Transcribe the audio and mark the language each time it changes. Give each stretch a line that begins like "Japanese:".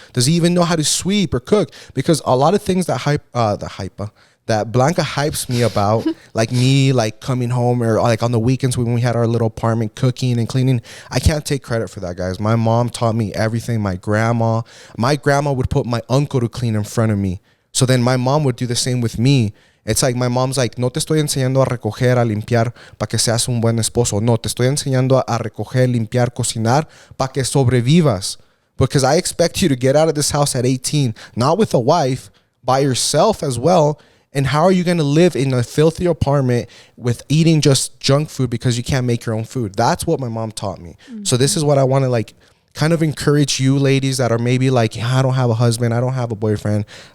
English: Does he even know how to sweep or cook? Because a lot of things that that Blanca hypes me about, like me, like coming home or like on the weekends when we had our little apartment, cooking and cleaning, I can't take credit for that, guys. My mom taught me everything. My grandma would put my uncle to clean in front of me. So then my mom would do the same with me. It's like my mom's like,
Spanish: no te estoy enseñando a recoger, a limpiar para que seas un buen esposo. No, te estoy enseñando a recoger, limpiar, cocinar para que sobrevivas.
English: Because I expect you to get out of this house at 18, not with a wife, by yourself as well. And how are you going to live in a filthy apartment with eating just junk food because you can't make your own food? That's what my mom taught me. So this is what I want to like kind of encourage you ladies that are maybe like, I don't have a husband, I don't have a boyfriend.